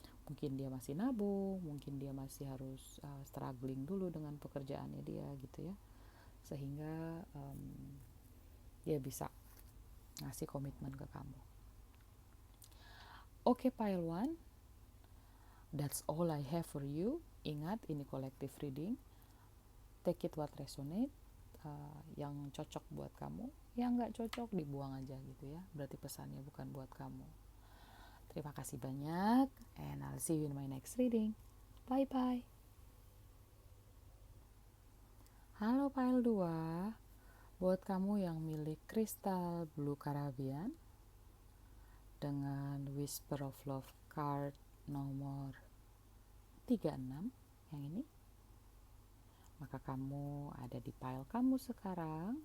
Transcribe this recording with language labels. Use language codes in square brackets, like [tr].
[id] Mungkin dia masih nabung, mungkin dia masih harus struggling dulu dengan pekerjaannya dia gitu ya, sehingga dia bisa ngasih komitmen ke kamu. [en] Oke, pile one, that's all I have for you. [id] Ingat, ini collective reading, [en] take it what resonate. [id] Yang cocok buat kamu, yang nggak cocok dibuang aja gitu ya, berarti pesannya bukan buat kamu. Terima kasih banyak, [en] and I'll see you in my next reading. Bye bye. [id] Halo pile 2, buat kamu yang milik kristal Blue Caribbean dengan Whisper of Love card nomor 36 yang ini, maka kamu ada di pile kamu sekarang.